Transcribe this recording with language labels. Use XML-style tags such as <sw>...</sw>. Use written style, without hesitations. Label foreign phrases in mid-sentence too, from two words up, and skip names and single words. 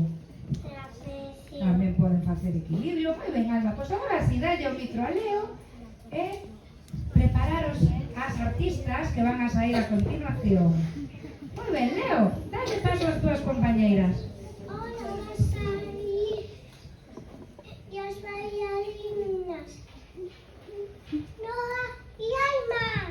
<gl>Trapecio. Tamén poden facer equilibrio. Moi ben, Alma, pois agora si dalle o micro a Leo e prepararos as artistas que van a sair a continuación. Moi ben, Leo, dalle paso ás túas compañeiras.</gl> <es>Ahora va a salir y las bailarinas. Noah y Alma.</es>